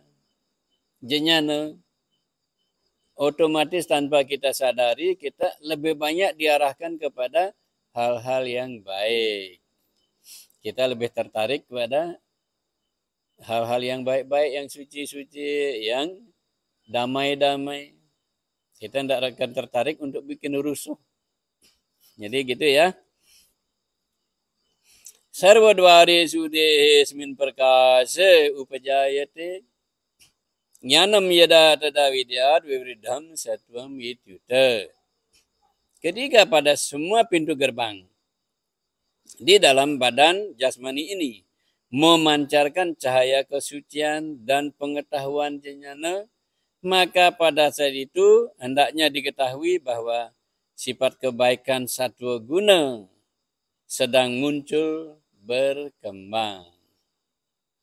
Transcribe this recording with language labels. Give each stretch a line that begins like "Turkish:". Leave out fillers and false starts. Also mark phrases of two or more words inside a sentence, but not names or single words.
Indonesian: Jenyana, otomatis tanpa kita sadari, kita lebih banyak diarahkan kepada hal-hal yang baik. Kita lebih tertarik kepada hal-hal yang baik-baik, yang suci-suci, yang damai-damai. Kita tidak akan tertarik untuk bikin rusuh. Jadi gitu ya.
Sanskrit: Sarvadware sudehe smin prakase upajayate jnanam yada tada vidyat vivridham sattvam ityuta.
Indonesian: Ketika pada semua pintu gerbang di dalam badan jasmani ini memancarkan cahaya kesucian dan pengetahuan jnana, maka pada saat itu hendaknya diketahui bahwa sifat kebaikan
Sanskrit: sattva guna
Indonesian: sedang muncul berkembang.